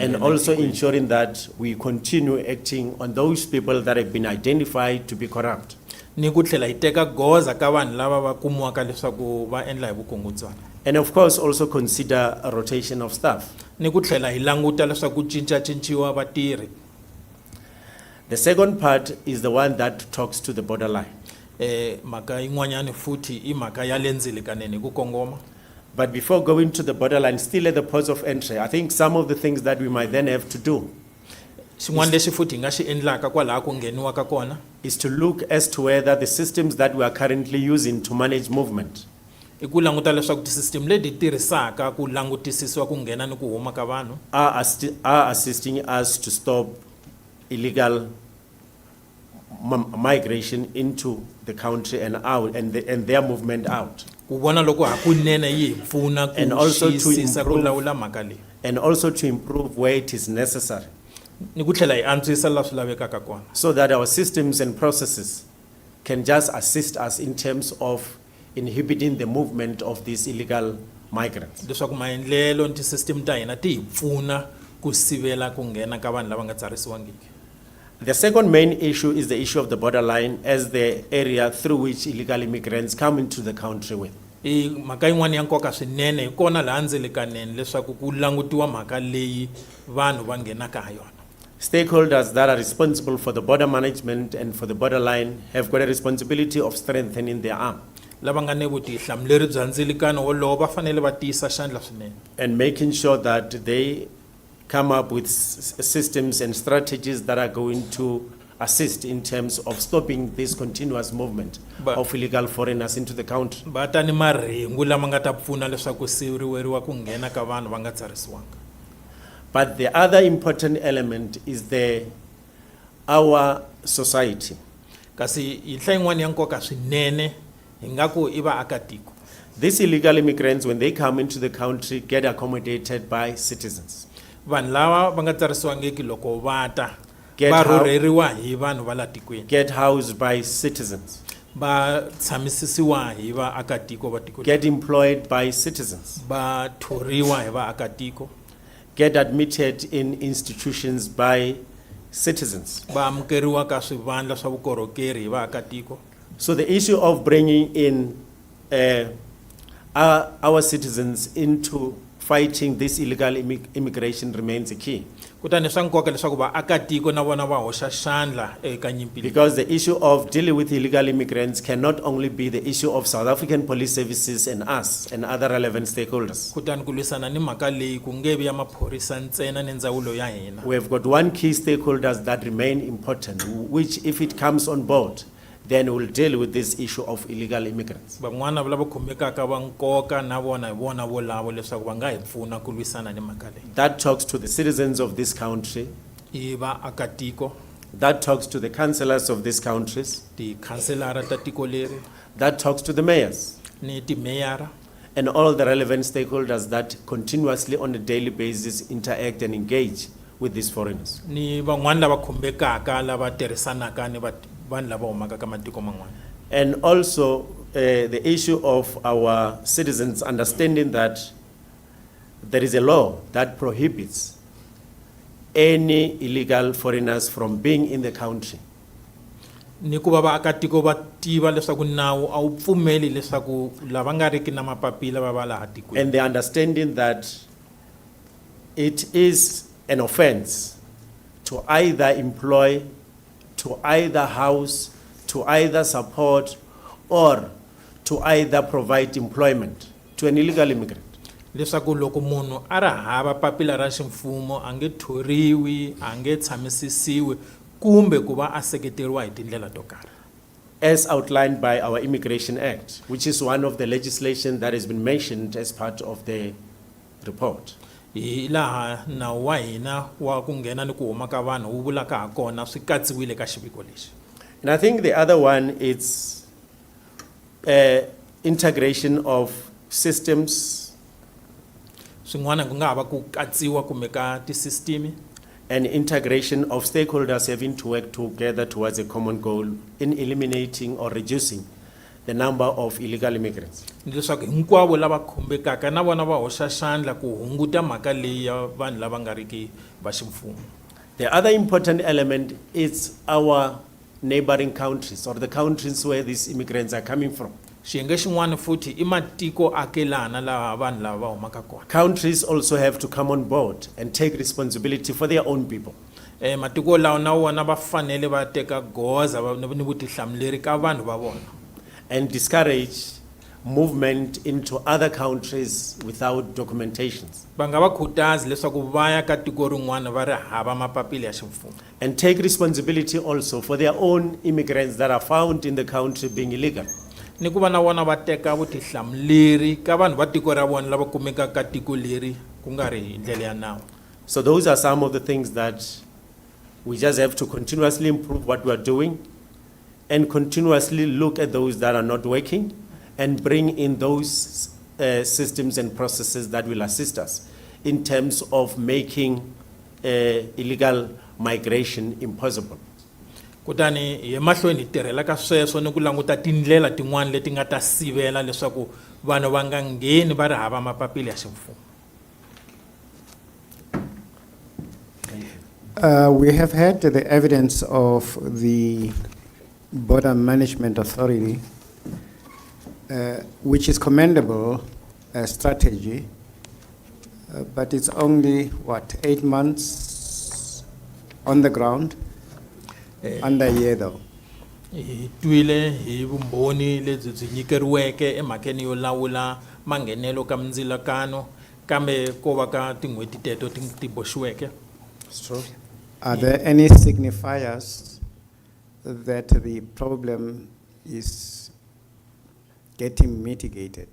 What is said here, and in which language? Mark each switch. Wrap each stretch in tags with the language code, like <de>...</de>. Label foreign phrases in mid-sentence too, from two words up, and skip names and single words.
<en>And</en> <ts>nghena</ts> <en>also</en> <ts>etikweni.</ts> <en>ensuring that we continue acting on those people that have been identified to be corrupt.</en> <ts>Ni ku tlhela hi teka goza ka vanhu lava va kumiwaka leswaku va endla hi vukungundzwana.</ts> <en>And of course, also consider a rotation of staff.</en> <ts>Ni ku tlhela hi languta leswaku ku cincacinciwa vatirhi.</ts> <en>The second part is the one that talks to the borderline.</en> <ts>Mhaka yin'wanyana futhi i mhaka ya le ndzilikaneni hi ku kongoma.</ts> <en>But before going to the borderline, still at the ports of entry, I think some of the things that we might then have to do</en> <ts>Xin'wana lexi futhi hi nga xi endlaka kwalaha ku ngheniwaka kona</ts> <en>is to look as to whether the systems that we are currently using to manage movement</en> <ts>i ku languta leswaku tisystem leti tirhisaka ku langutisisiwa ku nghena ni ku huma ka vanhu</ts> <en>are assisting us to stop illegal migration into the country and out and their movement out.</en> <ts>ku vona loko hakunene yi hi pfuna ku</ts> <en>And also to</en> <ts>xiyisisa ku</ts> <en>improve-</en> <ts>lawula mhaka leyi</ts> <en>And also to improve where it is necessary</en> <ts>ni ku tlhela hi antswisa laha swi lavekaka kona</ts> <en>so that our systems and processes can just assist us in terms of inhibiting the movement of these illegal migrants.</en> <ts>leswaku maendlelo ni tisystem ta hina ti hi pfuna ku sivela ku nghena ka vanhu lava nga tsarisiwangiki.</ts> <en>The second main issue is the issue of the borderline as the area through which illegal immigrants come into the country with.</en> <ts>Mhaka yin'wana ya nkoka swinene hi kona laha ndzelekaneni leswaku ku langutiwa mhaka leyi vanhu va nghenaka ha yona.</ts> <en>Stakeholders that are responsible for the border management and for the borderline have got a responsibility of strengthening their arm</en> <ts>Lava nga ni vutihlamuleri bya ndzilikano wolowo va fanele va tiyisa xandla swinene.</ts> <en>and making sure that they come up with systems and strategies that are going to assist in terms of stopping this continuous movement of illegal foreigners into the country.</en> <ts>Va ta ni marhengu lama nga ta pfuna leswaku siveriwa ku nghena ka vanhu va nga tsarisiwanga.</ts> <en>But the other important element is our society.</en> <ts>Kasi yinhla yin'wana ya nkoka swinene hi nga ku i vaakatiko.</ts> <en>These illegal immigrants, when they come into the country, get accommodated by citizens.</en> <ts>Vanhu lava va nga tsarisiwangiki loko va ta</ts> <en>Get</en> <ts>va</ts> <en>how-</en> <ts>rhurheriwa hi vanhu va la tikweni.</ts> <en>Get housed by citizens.</en> <ts>Va tshamisiwa hi vaakatiko va tiko.</ts> <en>Get employed by citizens.</en> <ts>Va thoriwa hi vaakatiko.</ts> <en>Get admitted in institutions by citizens.</en> <ts>Va amukeriwa ka swivandla swa vukorhokeri hi vaakatiko.</ts> <en>So the issue of bringing in our citizens into fighting this illegal immigration remains a key.</en> <ts>Kutani swa nkoka leswaku vaakatiko na vona va hoxa xandla eka nyimpi leyi.</ts> <en>Because the issue of dealing with illegal immigrants cannot only be the issue of South African police services and us and other relevant stakeholders.</en> <ts>Kutani ku lwisana ni mhaka leyi ku nge vi ya maphorisa ntsena ni ndzawulo ya hina.</ts> <en>We have got one key stakeholders that remain important, which if it comes on board, then we'll deal with this issue of illegal immigrants.</en> <ts>Van'wana lava khumbekaka va nkoka na vona hi vona volavo leswaku va nga hi pfuna ku lwisana ni mhaka leyi.</ts> <en>That talks to the citizens of this country,</en> <ts>I vaakatiko,</ts> <en>that talks to the councillors of these countries,</en> <ts>tikhanselara ta tiko leri,</ts> <en>that talks to the mayors,</en> <ts>ni timeyara,</ts> <en>and all the relevant stakeholders that continuously on a daily basis interact and engage with these foreigners.</en> <ts>ni van'wana lava khumbekaka lava tirhisanaka ni vanhu lava humaka ka matiko man'wana.</ts> <en>And also the issue of our citizens understanding that there is a law that prohibits any illegal foreigners from being in the country.</en> <ts>Ni ku va vaakatiko va tiva leswaku nawu a wu pfumeli leswaku lava nga riki na mapapila va va laha tikweni.</ts> <en>And the understanding that it is an offense to either employ, to either house, to either support, or to either provide employment to an illegal immigrant.</en> <ts>Leswaku loko munhu a ri hava papila ra ximfumo a nge thoriwi, a nge tshamisisiwi kumbe ku va a seketeriwa hi tindlela to karhi.</ts> <en>As outlined by our Immigration Act, which is one of the legislation that has been mentioned as part of the report.</en> <ts>Hi laha nawu wa hina wa ku nghena ni ku huma ka vanhu wu vulaka ha kona swi katsiwile ka xiviko lexi.</ts> <en>And I think the other one is integration of systems</en> <ts>Swin'wana ku nga ha va ku katsiwa kumbe ka tisistimi</ts> <en>and integration of stakeholders having to work together towards a common goal in eliminating or reducing the number of illegal immigrants.</en> <ts>leswaku hinkwavo lava khumbekaka na vona va hoxa xandla ku hunguta mhaka leyi ya vanhu lava nga riki va ximfumo.</ts> <en>The other important element is our neighboring countries or the countries where these immigrants are coming from.</en> <ts>Xiyenge xin'wana futhi i matiko akelana laha vanhu lava va humaka kona.</ts> <en>Countries also have to come on board and take responsibility for their own people.</en> <ts>Matiko lawa na wona va fanele va teka goza ni vutihlamuleri ka vanhu va vona.</ts> <en>And discourage movement into other countries without documentations.</en> <ts>Va nga va khutazi leswaku va ya ka tiko rin'wana va ri hava mapapila ya ximfumo.</ts> <en>And take responsibility also for their own immigrants that are found in the country being illegal.</en> <ts>Ni ku va na vona va teka vutihlamuleri ka vanhu va tiko ra vona lava kumekaka ka tiko leri ku nga ri hi ndlela ya nawu.</ts> <en>So those are some of the things that we just have to continuously improve what we are doing and continuously look at those that are not working and bring in those systems and processes that will assist us in terms of making illegal migration impossible.</en> <ts>Kutani hi mahlweni hi tirhela ka sweswo ni ku languta tindlela tin'wana leti nga ta sivela leswaku vanhu va nga ngheni va ri hava mapapila ya ximfumo.</ts> <en>We have had the evidence of the Border Management Authority, which is commendable strategy, but it's only, 8 months on the ground, under a year though.</en> <ts>Hi twile hi vumbhoni lebyi byi nyikeriweke emhakeni yo lawula manghenelo ka mindzilakano kambe ko va ka tin'hweti teto ti boxiweke.</ts> <en>It's true. Are there any signifiers that the problem is getting mitigated?</en>